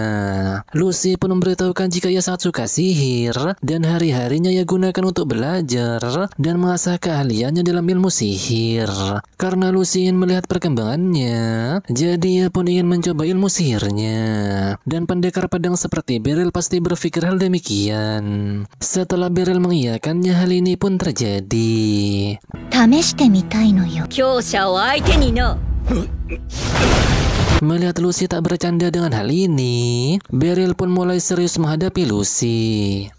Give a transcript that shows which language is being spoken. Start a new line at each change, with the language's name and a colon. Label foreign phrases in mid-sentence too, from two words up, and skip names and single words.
Indonesian: Lucy pun memberitahukan jika ia sangat suka sihir dan hari-harinya ia gunakan untuk belajar dan mengasah keahliannya dalam ilmu sihir. Karena Lucy ingin melihat perkembangannya, jadi ia pun ingin mencoba ilmu sihirnya. Dan pendekar pedang seperti Beryl pasti berpikir hal demikian. Setelah Beryl mengiyakannya, hal ini pun terjadi.
Japanese: 試してみたいのよ。強者を相手にの。
Indonesian: Melihat Lucy tak bercanda dengan hal ini, Beryl pun mulai serius menghadapi Lucy.